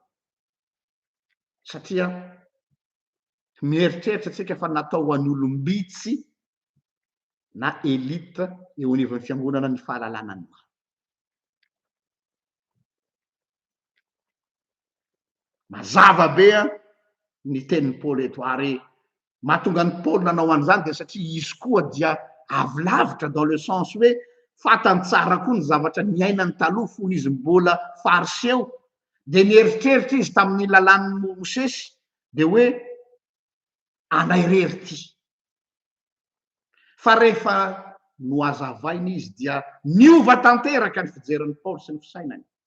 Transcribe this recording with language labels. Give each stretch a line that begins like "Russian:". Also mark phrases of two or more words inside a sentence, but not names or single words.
Malagasy: Satria mieritreritra atsika fa natao ho an'ny olombitsy na elite eo anivon'ny fiangonana ny fahalalana ny marina. Mazava be ny tenin'ny Paoly eto, ary mahatonga ny Paoly nanao an'izany dia satria izy koa dia avy lavitra
French: dans le sens
Malagasy: hoe fantany tsara koa ny zavatra niainany taloha fony izy mbola fariseo, dia nieritreritra izy tamin'ny lalàn'ny Mosesy dia hoe anay rery ty. Fa rehefa no hazavainy izy dia niova tanteraka ny fijerin'ny Paoly sy ny fisainany.